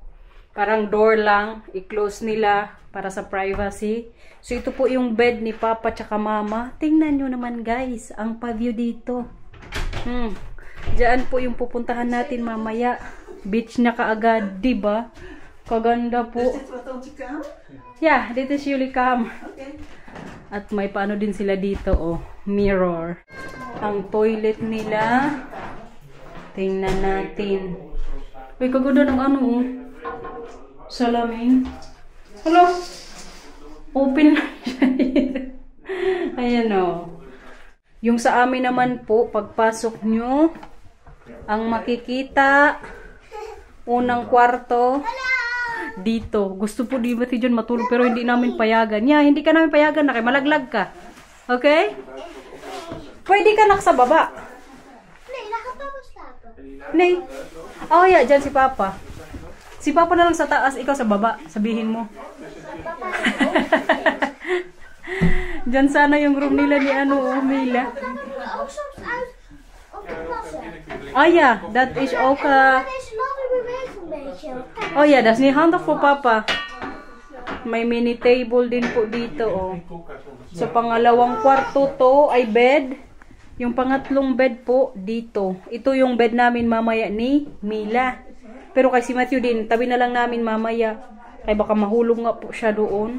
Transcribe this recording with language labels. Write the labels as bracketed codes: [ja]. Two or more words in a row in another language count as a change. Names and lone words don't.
[tl] Parang door lang, i-close nila para sa privacy. So ito po yung bed ni Papa tsaka Mama. Tingnan nyo naman guys, ang pa-view dito. Diyan po yung pupuntahan natin mamaya. Beach na kaagad, diba? Kaganda po. [en] Yeah, this is Yulikam. Okay. [tl] At may paano din sila dito, oh, mirror. Ang toilet nila. Tingnan natin. Uy, kaganda ng ano, oh. Salamin. Hello? Open lang siya. Ayan o. Yung sa amin naman po, pagpasok nyo, ang makikita, unang kwarto, dito. Gusto po di ba dyan matulog pero hindi namin payagan. Yeah, hindi ka namin payagan na kay malaglag ka. Okay? Pwede ka nak sa baba. [nl] Nee, daar gaat papa slapen. [en] Nee. Oh yeah, [tl] dyan si Papa. Si Papa na lang sa taas, ikaw sa baba. Sabihin mo. Diyan sana yung room nila ni ano, Mila. [nl] Ook soms uit om te plassen. Oh ja, dat is ook... Deze lamp beweegt een beetje. Oh ja, dat is niet handig voor Papa. [tl] May mini table din po dito, oh. Sa pangalawang kwarto to ay bed. Yung pangatlong bed po dito. Ito yung bed namin mamaya ni Mila. Pero kay si Matthew din, tabi na lang namin mamaya. Kaya baka mahulog nga po siya doon.